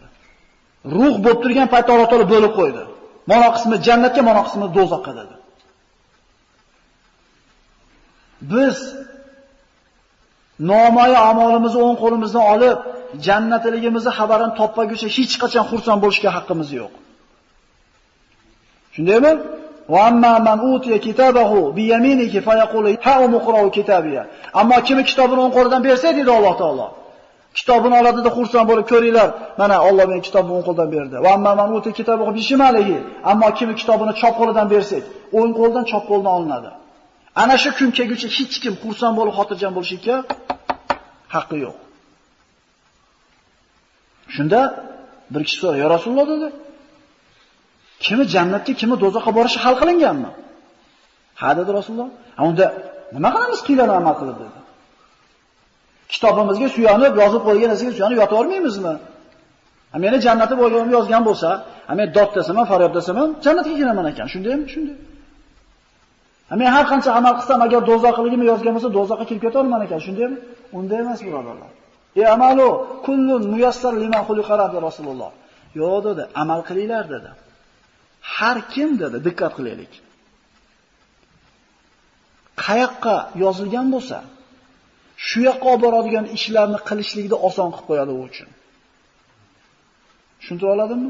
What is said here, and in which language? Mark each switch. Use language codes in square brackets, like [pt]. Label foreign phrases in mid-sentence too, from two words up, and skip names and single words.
[uz] Ruh bo'lib turgan paytda Alloh taolo bo'lib qo'ydi. Mana qismi jannatga, mana qismi do'zaxga dedi. Biz nomoya amalimizni o'ng qo'limizdan olib, jannatligimizni xabarini topmaguncha hech qachon xursand bo'lishga haqqimiz yo'q. Shundaymi? [ar] وأما من أوتي كتابه بيمينه فيقول هاؤم اقرؤوا كتابيه. [uz] Ammo kim kitobini o'ng qo'lidan bersa, dedi Alloh taolo. Kitobini oladida xursand bo'lib ko'ringlar, mana Alloh menga kitobni o'ng qo'ldan berdi. [ar] وأما من أوتي كتابه بشماله. [uz] Ammo kim kitobini chop qo'lidan bersak, o'ng qo'ldan chop qo'ldan olinadi. Ana shu kun kelguncha hech kim xursand bo'lib xotirjam bo'lishga haqqi yo'q. Shunda bir kishi so'radi, "Ya Rasululloh" dedi. "Kimi jannatga, kimi do'zaxga borishi hal qilinganmi?" "Ha" dedi Rasululloh. "Unda nima qilamiz qiylan amal qilib?" dedi. Kitobimizga suyanib, yozib qo'ygan narsaga suyanib yota olmaymizmi? Meni jannatga bo'lganimni yozgan bo'lsa, men dod desam, faryod desam, jannatga kiraman ekan. Shundaymi? Shunday. Men har qancha amal qilsam, agar do'zaxligimni yozgan bo'lsa, do'zaxga kirib keta olman ekan. Shundaymi? Unday emas, birodarlar. [ar] اعملوا كل ميسر لما خلق [uz] dedi Rasululloh. Yo'q dedi, amal qilinglar dedi. Har kim dedi, diqqat qilaylik. Qayoqqa yozilgan bo'lsa, shu yoqqa olib boradigan ishlarni qilishlikni oson qilib qo'yadi u uchun. Tushuntira oladimmi?